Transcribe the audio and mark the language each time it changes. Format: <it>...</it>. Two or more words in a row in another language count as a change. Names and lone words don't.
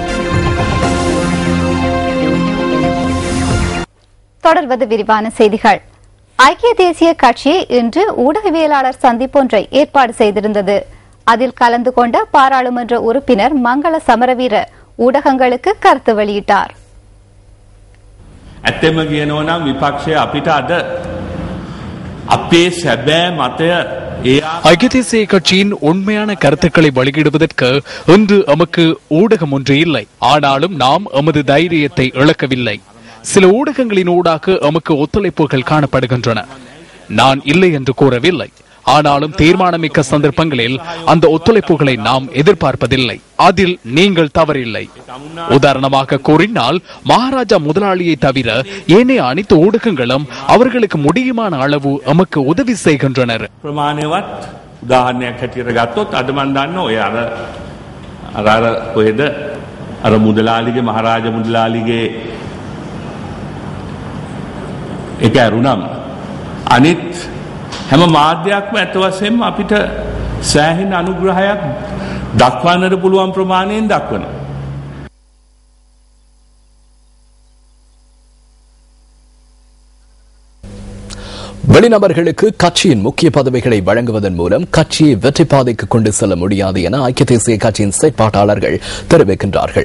<ta>தொடர்வது விரிவான செய்திகள். ஐக்கிய தேசிய கட்சி இன்று ஊடகவியலாளர் சந்திப்பொன்றை ஏற்பாடு செய்திருந்தது. அதில் கலந்து கொண்ட பாராளுமன்ற உறுப்பினர் மங்கள சமரவீர ஊடகங்களுக்கு கருத்து வெளியிட்டார்.</ta> <si>ඇත්තම කියනවා නම් විපක්ෂය අපිට අද අපේ සැබෑ මතය</si> <ta>ஐக்கிய தேசிய கட்சியின் உண்மையான கருத்துக்களை வெளியிடுவதற்கு இன்று நமக்கு ஊடகம் ஒன்று இல்லை. ஆனாலும் நாம் எமது தைரியத்தை இழக்கவில்லை. சில ஊடகங்களின் ஊடாக நமக்கு ஒத்துழைப்புகள் காணப்படுகின்றன. நான் இல்லை என்று கூறவில்லை. ஆனாலும் தீர்மானமிக்க சந்தர்ப்பங்களில் அந்த ஒத்துழைப்புகளை நாம் எதிர்பார்ப்பதில்லை. அதில் நீங்கள் தவறில்லை. உதாரணமாக கூறினால், மகாராஜா முதலாளியை தவிர ஏனைய அனைத்து ஊடகங்களும் அவர்களுக்கு முடியுமான அளவு நமக்கு உதவி செய்கின்றனர்.</ta> <si>ප්‍රමාණවත් උදාහරණයක් හැටියට ගත්තොත් අද මම දන්නවා ඔය අර කොහෙද අර මුදලාලිගේ මහරජා මුදලාලිගේ ඒක අරුණම් අනිත් හැම මාධ්‍යයක්ම ඇත්ත වශයෙන්ම අපිට සෑහෙන අනුග්‍රහයක් දක්වන්නට පුළුවන් ප්‍රමාණයෙන් දක්වනවා.</si> <ta>வெளிநபர்களுக்கு கட்சியின் முக்கிய பதவிகளை வழங்குவதன் மூலம் கட்சியை வெற்றி பாதைக்கு கொண்டு செல்ல முடியாது என ஐக்கிய தேசிய கட்சியின் செயற்பாட்டாளர்கள் தெரிவிக்கின்றார்கள்.</ta>